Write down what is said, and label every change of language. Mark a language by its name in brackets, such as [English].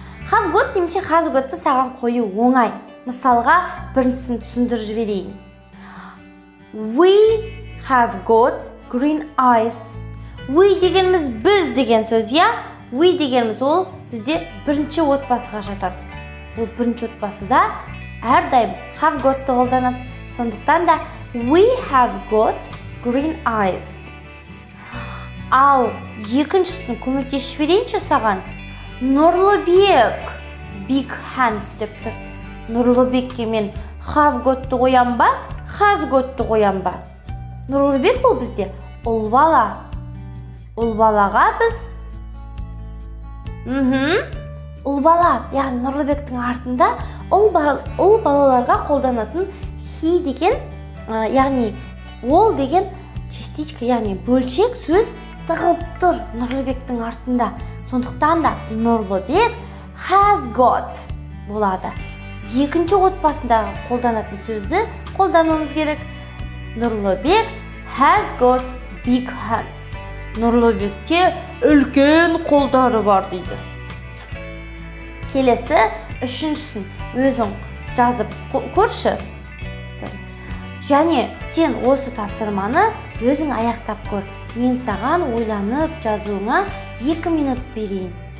[Kazakh] Have got немесе has got'ты саған қою оңай. Мысалға, біріншісін түсіндіріп жіберейін. [English] We have got green eyes. [Kazakh] We дегеніміз біз деген сөз, я? We дегеніміз ол бізде бірінші отбасыға жатады. Ол бірінші отбасыда әрдайым have got'ты қолданады. Сондықтан да [English] we have got green eyes. [Kazakh] Ал екіншісін көмектесіп берейінші саған. Нұрлыбек [English] big hands [Kazakh] деп тұр. Нұрлыбекке мен have got'ты қоям ба, has got'ты қоям ба? Нұрлыбек бұл бізде ұл бала. Ұл балаға біз ұл бала, яғни Нұрлыбектің артында ұл балаларға қолданатын he деген, яғни ол деген частичка, яғни бөлшек сөз тығылып тұр Нұрлыбектің артында. Сондықтан да Нұрлыбек has got болады. Екінші отбасындағы қолданатын сөзді қолдануымыз керек. [English] Нұрлыбек has got big hands. [Kazakh] Нұрлыбекте үлкен қолдары бар дейді. Келесі үшіншісін өзің жазып көрші. Және сен осы тапсырманы өзің аяқтап көр. Мен саған ойланып жазуыңа 2 минут берейін.